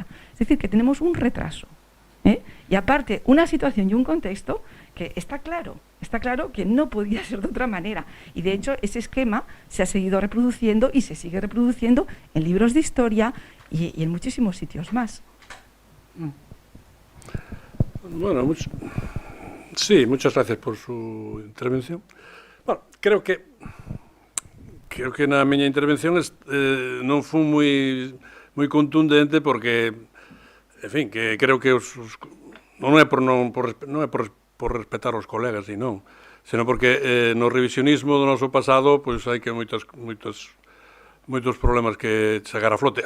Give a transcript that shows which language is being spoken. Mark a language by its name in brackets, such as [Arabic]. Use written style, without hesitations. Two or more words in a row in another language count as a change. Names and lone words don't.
[Spanish] Es decir, que tenemos un retraso. Y aparte, una situación y un contexto que está claro que no podía ser de otra manera. Y de hecho, ese esquema se ha seguido reproduciendo y se sigue reproduciendo en libros de historia y en muchísimos sitios más. Bueno, muchas gracias por su intervención. Bueno, [Galician] creo que na miña intervención non foi moi contundente porque, en fin, que creo que non é por respetar os colegas, senón porque no revisionismo do noso pasado pois hai que moitos problemas que sacar a flote.